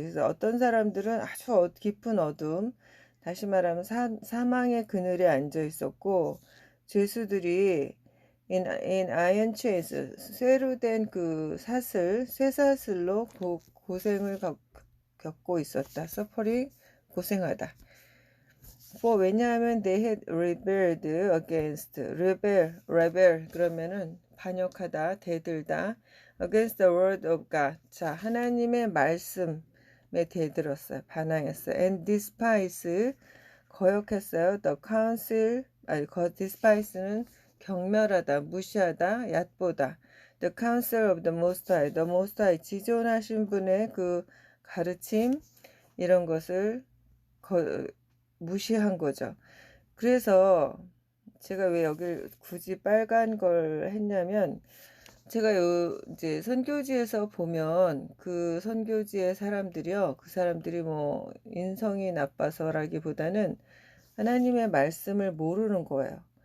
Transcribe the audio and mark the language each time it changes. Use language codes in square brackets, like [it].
[ko] 그래서 어떤 사람들은 아주 깊은 어둠, 다시 말하면 사망의 그늘에 앉아 있었고, 죄수들이 [en] in iron chains, [ko] 쇠로 된 그 쇠사슬로 고생을 겪고 있었다. suffering, 고생하다. For, 왜냐하면 [en] they had rebelled against, [ko] rebel 그러면은 반역하다, 대들다, [en] against the word of God, [ko] 자, 하나님의 말씀에 대들었어요, 반항했어요. [en] and despise, [ko] 거역했어요. [en] the counsel, [ko] despise는 경멸하다, 무시하다, 얕보다. [en] the counsel of the most high, the most high, [ko] 지존하신 분의 그 가르침, 이런 것을 무시한 거죠. 그래서 제가 왜 여길 굳이 빨간 걸 했냐면, 제가 이제 선교지에서 보면 그 선교지의 사람들이요, 그 사람들이 뭐 인성이 나빠서라기보다는 하나님의 말씀을 모르는 거예요.